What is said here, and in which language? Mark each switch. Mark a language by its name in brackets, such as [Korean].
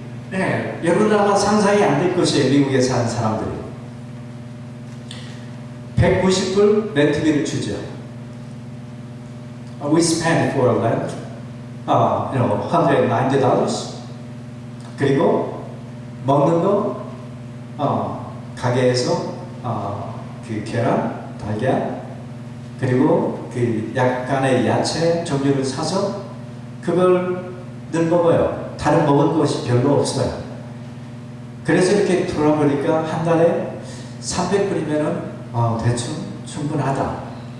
[Korean] 네, 여러분 아마 상상이 안 될 것이에요. 미국에 사는 사람들이 190불 렌트비를 주죠. [English] We spend for rent, $190. [Korean] 그리고 먹는 거, 가게에서 그 계란, 달걀, 그리고 그 약간의 야채 종류를 사서 그걸 늘 먹어요. 다른 먹을 것이 별로 없어요. 그래서 이렇게 돌아보니까 한 달에 300불이면은 대충 충분하다.